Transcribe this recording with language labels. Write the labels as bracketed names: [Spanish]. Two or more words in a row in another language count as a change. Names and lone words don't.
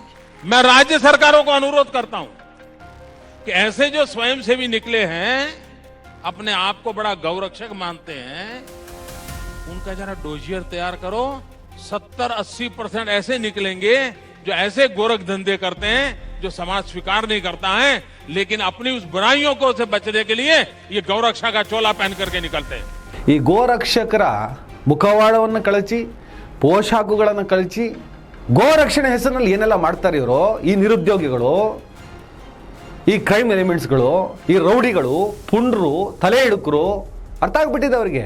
[Hindi] मैं राज्य सरकारों को अनुरोध करता हूं कि ऐसे जो स्वयंसेवी निकले हैं, अपने आप को बड़ा गौरक्षक मानते हैं, उनका जरा डोजियर तैयार करो। 70-80% ऐसे निकलेंगे जो ऐसे गोरख धंधे करते हैं जो समाज स्वीकार नहीं करता है, लेकिन अपनी उस बुराइयों को से बचने के लिए ये गौरक्षा का चोला पहन करके निकलते हैं. [Kannada] ಈ ಗೋರಕ್ಷಕರ ಮುಖವಾಡವನ್ನು ಕಳಚಿ, ಪೋಷಾಕುಗಳನ್ನು ಕಳಚಿ, ಗೋರಕ್ಷಣೆ ಹೆಸರಿನಲ್ಲಿ ಏನೆಲ್ಲ ಮಾಡ್ತಾರೆ ಇವರು, ಈ ನಿರುದ್ಯೋಗಿಗಳು, ಈ [English] crime elements, [Kannada] ಈ ರೌಡಿಗಳು, ಪುಂಡ್ರು, ತಲೆ ಹಿಡುಕರು, ಅರ್ಥ ಆಗ್ಬಿಟ್ಟಿದೆ ಅವರಿಗೆ.